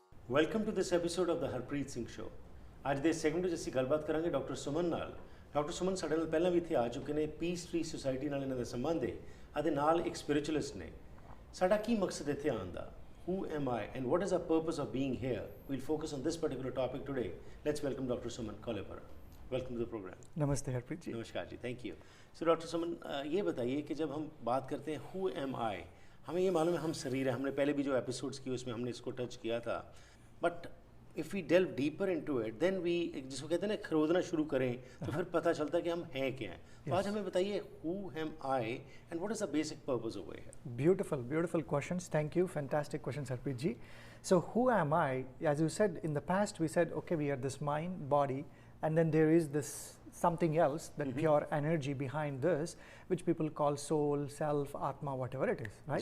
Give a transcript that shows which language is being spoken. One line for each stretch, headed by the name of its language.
English: Welcome to this episode of the Harpreet Singh show.
Punjabi: ਅੱਜ ਦੇ segment ਵਿੱਚ ਅਸੀਂ ਗੱਲਬਾਤ ਕਰਾਂਗੇ ਡਾਕਟਰ ਸੁਮਨ ਨਾਲ। ਡਾਕਟਰ ਸੁਮਨ ਸਾਡੇ ਨਾਲ ਪਹਿਲਾਂ ਵੀ ਇੱਥੇ ਆ ਚੁੱਕੇ ਨੇ। ਪੀਸ ਟਰੀ ਸੁਸਾਇਟੀ ਨਾਲ ਇਹਨਾਂ ਦਾ ਸੰਬੰਧ ਹੈ ਅਤੇ ਨਾਲ ਇੱਕ ਸਪਿਰਿਚੁਅਲਿਸਟ ਨੇ। ਸਾਡਾ ਕੀ ਮਕਸਦ ਇੱਥੇ ਆਉਣ ਦਾ?
English: Who am I and what is the purpose of being here? We'll focus on this particular topic today. Let's welcome Dr. Suman Kolepara. Welcome to the program.
Hindi: नमस्ते हरप्रीत जी। नमस्कार जी, थैंक यू। सो डॉक्टर सुमन, ये बताइए कि जब हम बात करते हैं
English: who am I,
Hindi: हमें ये मालूम है हम शरीर है, हमने पहले भी जो एपिसोड्स किए उसमें हमने इसको टच किया था,
English: but if we delve deeper into it then we,
Hindi: जिसको कहते हैं ना, खरोदना शुरू करें तो फिर पता चलता है कि हम हैं क्या हैं। तो आज हमें बताइए
English: who am I and what is the basic purpose over here? Beautiful questions. Thank you. Fantastic questions, Harpreet ji. So who am I? As you said, in the past we said, okay, we are this mind, body, and then there is this something else, that pure energy behind this, which people call soul, self, atma, whatever it is, right?